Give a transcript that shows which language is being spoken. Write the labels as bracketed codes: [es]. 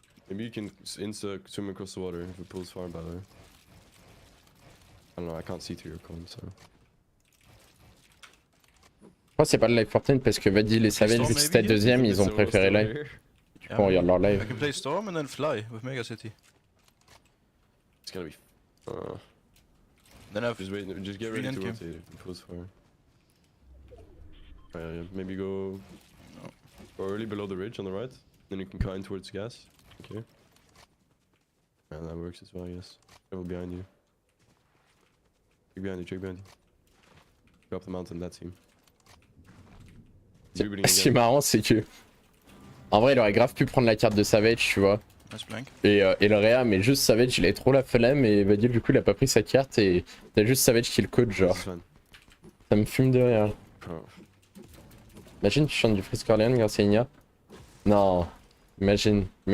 [en] Maybe you can insta swim across the water if it pulls far, by the way. I don't know, I can't see through your cone, so... [fr] Je crois que c'est pas le live Fortnite parce que Vadil et Savage vu que c'était deuxième ils ont préféré live. Du coup on regarde leur live. [en] I can play Storm and then fly with Mega City. It's gonna be... Then I've just wait, just get ready to rotate if it pulls far. Yeah, maybe go early below the ridge on the right, then you can climb towards gas. Okay. Yeah, that works as well, I guess. Careful behind you. Check behind you, check behind you. Go up the mountain, that team. [fr] Ce qui est marrant c'est que... En vrai il aurait grave pu prendre la carte de Savage tu vois. Et le Réa mais juste Savage il avait trop la flemme et Vadil du coup il a pas pris sa carte et t'as juste Savage qui le coach genre. Ça me fume de rire. Imagine tu chantes du Frisk Orleans grâce à Igna. Non. Imagine.